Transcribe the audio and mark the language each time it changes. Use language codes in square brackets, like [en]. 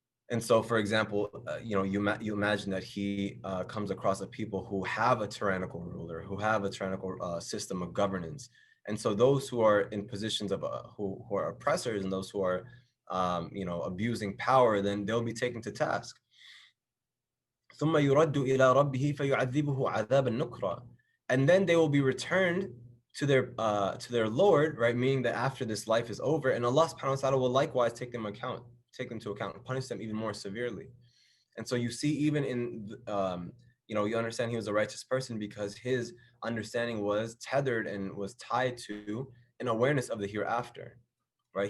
[en] And so, for example, you imagine that he comes across a people who have a tyrannical ruler, who have a tyrannical system of governance. And so those who are in positions of who are oppressors, and those who are abusing power, then they'll be taken to task. [ar] ثم يرد إلى ربه فيعذبه عذابا نكرا. [en] And then they will be returned to their Lord, right? Meaning that after this life is over, and Allah subhanahu wa ta'ala will likewise take them to account and punish them even more severely. And so you see, even in you understand he was a righteous person because his understanding was tethered and was tied to an awareness of the hereafter, right?